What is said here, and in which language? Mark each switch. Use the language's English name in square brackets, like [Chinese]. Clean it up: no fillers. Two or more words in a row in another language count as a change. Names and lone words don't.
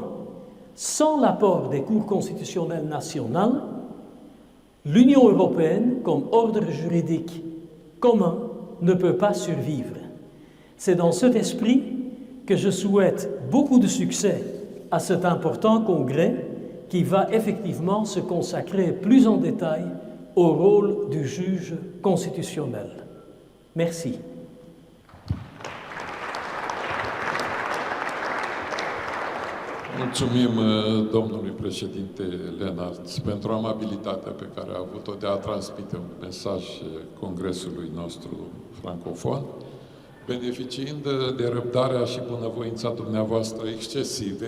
[French] Sans l'apport des cours constitutionnels nationales, l'Union européenne, comme ordre juridique commun, ne peut pas survivre. C'est dans cet esprit que je souhaite beaucoup de succès à cet important congrès qui va effectivement se consacrer plus en détail au rôle du juge constitutionnel. Merci. [Romanian] Mulțumim domnului președinte Lenarts pentru amabilitatea pe care a avut-o de a transmite un mesaj congresului nostru francofon, beneficiind de răbdarea și bunăvoința dumneavoastră excesive.